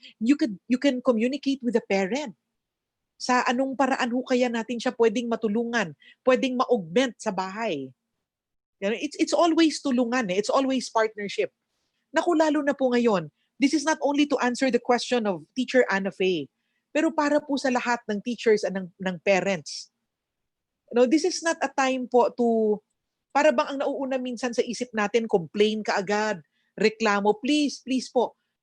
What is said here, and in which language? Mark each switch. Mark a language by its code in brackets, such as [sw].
[en] You can communicate with the parent. [tl] Sa anong paraan ho kaya natin siya pwedeng matulungan, pwedeng ma-augment sa bahay. [en] It's always tulungan, it's always partnership. [tl] Naku, lalo na po ngayon, [en] this is not only to answer the question of Teacher Anna Faye, [tl] pero para po sa lahat ng teachers and ng parents. [en] This is not a time [tl] po to, para bang ang nauuna minsan sa isip natin, complain kaagad, reklamo, please po.